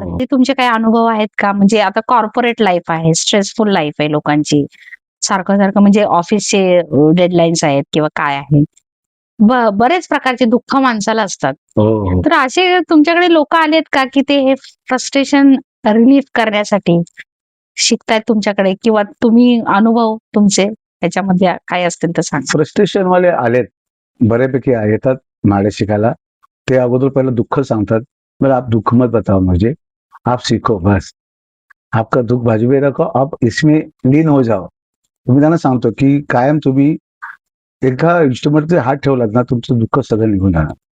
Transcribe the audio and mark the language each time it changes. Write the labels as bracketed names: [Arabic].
[Marathi] तुमचे काही अनुभव आहेत का? म्हणजे आता कॉर्पोरेट लाईफ आहे, स्ट्रेसफुल लाईफ आहे लोकांची, सारखं सारखं म्हणजे ऑफिसचे डेडलाईन्स आहेत किंवा काय आहे, बरेच प्रकारचे दुःख माणसाला असतात. तर असे तुमच्याकडे लोक आलेत का की ते हे फ्रस्ट्रेशन रिलीफ करण्यासाठी शिकतायत तुमच्याकडे, किंवा तुम्ही अनुभव तुमचे त्याच्यामध्ये काय असतील तर सांगा. फ्रस्ट्रेशन वाले आलेत, बऱ्यापैकी येतात माडे शिकायला. ते अगोदर पहिलं दुःख सांगतात, [Hindi] बरं आप दुःख मत बताओ मुझे, आप सीखो बस, आपका दुःख बाजू में रखो, आप इसमें लीन हो जाओ. [Marathi] तुम्ही त्यांना सांगतो की कायम तुम्ही एका इन्स्ट्रुमेंटचे हात ठेवलात ना, तुमचं दुःख सगळं निघून जाणार.